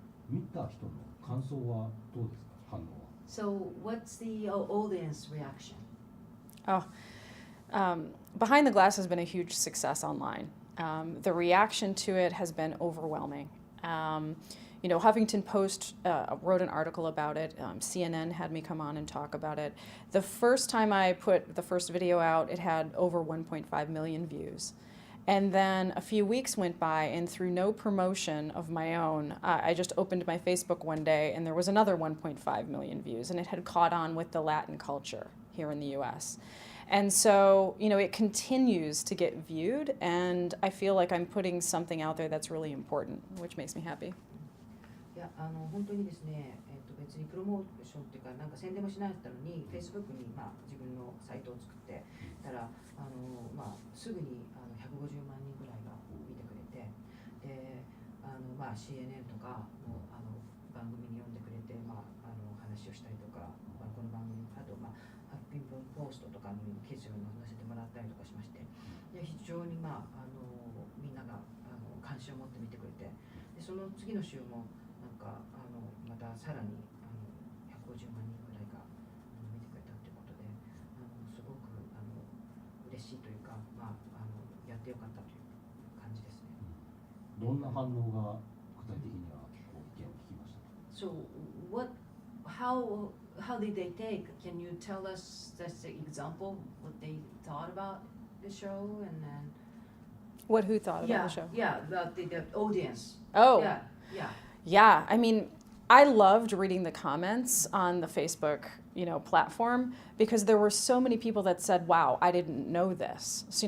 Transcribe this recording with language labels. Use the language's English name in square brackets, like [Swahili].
[Japanese] 見た人の感想はどうですか、反応は。 [English] So what's the audience reaction? Behind the Glass has been a huge success online. The reaction to it has been overwhelming. Huffington Post wrote an article about it. CNN had me come on and talk about it. The first time I put the first video out, it had over 1.5 million views. And then a few weeks went by, and through no promotion of my own, I just opened my Facebook one day, and there was another 1.5 million views, and it had caught on with the Latin culture here in the US. And so, you know, it continues to get viewed, and I feel like I'm putting something out there that's really important, which makes me happy. [Japanese] いや本当にですね、別にプロモーションっていうかなんか宣伝もしなかったのに Facebook に、自分のサイトを作ってたらすぐに150万人ぐらいが見てくれてでCNN とかの番組に呼んでくれて、話をしたりとか、この番組あとハッピングポストとかに記事を載せてもらったりとかしましてで非常にみんなが関心を持って見てくれてでその次の週もなんかまたさらに 150万人ぐらいが見てくれたということですごく嬉しいというか、やってよかったという感じですね。どんな反応が具体的には意見を聞きましたか？ [English] So how did they take? Can you tell us just an example what they thought about the show and then Who thought about the show? Yeah, the audience. Oh. Yeah. Yeah, I mean, I loved reading the comments on the Facebook, platform because there were so many people that said, "Wow, I didn't know this."